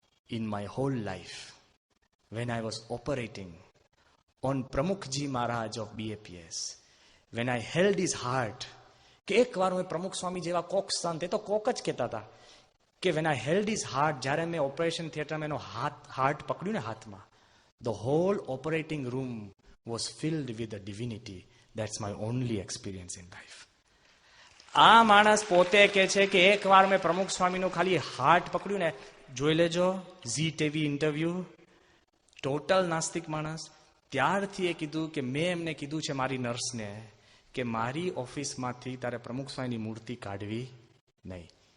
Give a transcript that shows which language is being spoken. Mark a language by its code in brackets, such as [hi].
[en] in my whole life when I was operating on Pramukhji Maharaj of BAPS, when I held his heart, [gu] કે એક વાર મેં પ્રમુખ સ્વામી જેવા કોક સંત, એ તો કોક જ કહેતા હતા, કે [en] when I held his heart, [gu] જ્યારે મેં ઓપરેશન થિયેટરમાં એનો હાર્ટ પકડ્યું ને હાથમાં, [en] the whole operating room was filled with the divinity. That's my only experience in life. [gu] આ માણસ પોતે કે છે કે એક વાર મેં પ્રમુખ સ્વામીનું ખાલી હાર્ટ પકડ્યું ને, જોઈ લેજો ઝી ટીવી ઇન્ટરવ્યુ, ટોટલ નાસ્તિક માણસ. ત્યારથી એ કીધું કે મેં એમને કીધું છે મારી નર્સને કે મારી ઓફિસમાંથી તારે પ્રમુખ સ્વામીની મૂર્તિ કાઢવી નહીં.